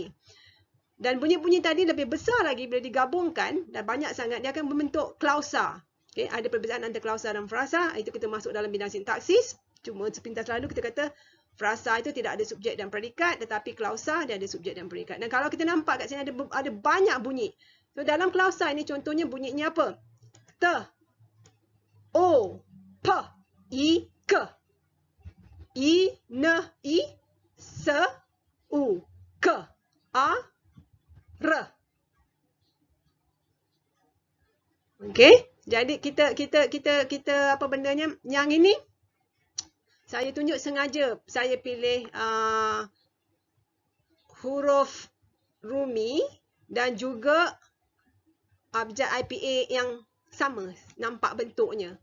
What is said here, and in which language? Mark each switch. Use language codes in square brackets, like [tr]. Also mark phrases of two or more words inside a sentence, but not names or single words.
[ms] Dan bunyi-bunyi tadi lebih besar lagi bila digabungkan dan banyak sangat, dia akan membentuk klausa. Okay, ada perbezaan antara klausa dan frasa, itu kita masuk dalam bidang sintaksis. Cuma sepintas lalu kita kata frasa itu tidak ada subjek dan predikat, tetapi klausa dia ada subjek dan predikat. Dan kalau kita nampak kat sini ada banyak bunyi. So dalam klausa ini contohnya bunyinya apa? Te, o, p, i, ke. I, ne, i, se, u, ke, a, re. Okey, jadi kita apa bendanya? Yang ini saya tunjuk sengaja, saya pilih huruf Rumi dan juga abjad IPA yang sama, nampak bentuknya.